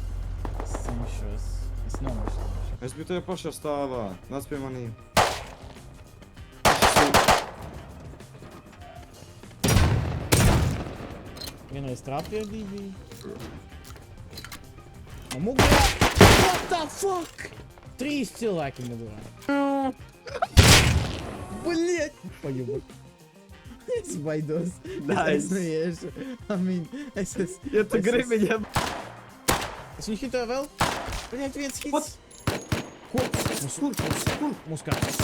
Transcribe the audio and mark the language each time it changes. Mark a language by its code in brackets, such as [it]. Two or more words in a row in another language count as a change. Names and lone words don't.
[lv] Es cenšos. Es nomirstu. Es biju tajā pašā stāvā. Nāc pie manīm. Vienreiz trāpjēdī bija. Un mugurā. [en] What the fuck? [lv] 3 cilvēki mugurā. Bļiet! Pajubu. Es baidos. Nice. Es neiešu. Es esmu... Ja tu gribi viņiem... Es viņu hitoju vēl? Bļiet, viens hits. What? Kur? Mūs kāds.